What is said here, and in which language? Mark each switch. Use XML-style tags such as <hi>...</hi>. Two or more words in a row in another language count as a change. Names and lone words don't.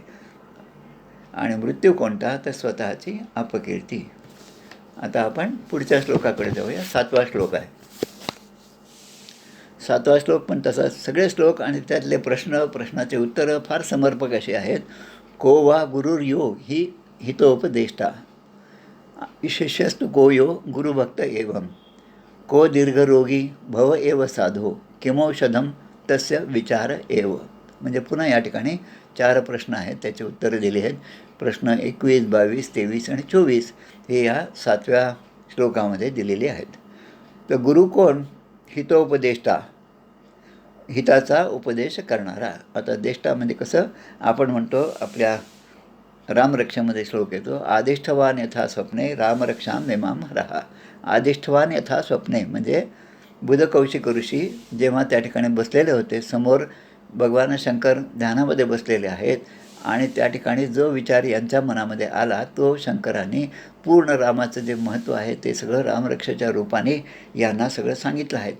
<mr>आणि मृत्यू कोणता? तर स्वतःची अपकीर्ती. आता आपण पुढच्या श्लोकाकडे जाऊया. 7वा श्लोक आहे. 7वा श्लोक पण तसाच. सगळे श्लोक आणि त्यातले प्रश्नाचे उत्तरं फार समर्पक असे आहेत.</mr> <sa>को वा गुरुर्यो ही हितोपदेष्टा, शिष्यस्तु को यो गुरुभक्त एवं, को दीर्घरोगी भव एव साधो, किमौषधम तस्य विचार एव.</sa> <mr>म्हणजे पुन्हा या ठिकाणी 4 प्रश्न आहेत, त्याचे उत्तरं दिली आहेत. प्रश्न 21, 22, 23 आणि 24 हे या 7व्या श्लोकामध्ये दिलेले आहेत. तर गुरु कोण? हितोपदेष्टा, हिताचा उपदेश करणारा. आता देष्टा म्हणजे कसं आपण म्हणतो, आपल्या रामरक्षामध्ये श्लोक येतो,</mr> <sa>आदिष्ठवान यथा स्वप्ने रामरक्षाम नेमाम रहा. आदिष्ठवान यथा स्वप्ने</sa> <mr>म्हणजे बुधकौशिक ऋषी जेव्हा त्या ठिकाणी बसलेले होते, समोर भगवान शंकर ध्यानामध्ये बसलेले आहेत, आणि त्या ठिकाणी जो विचार यांच्या मनामध्ये आला तो शंकरांनी पूर्ण रामाचं जे महत्त्व आहे ते सगळं रामरक्षेच्या रूपाने यांना सगळं सांगितलं आहे.</mr>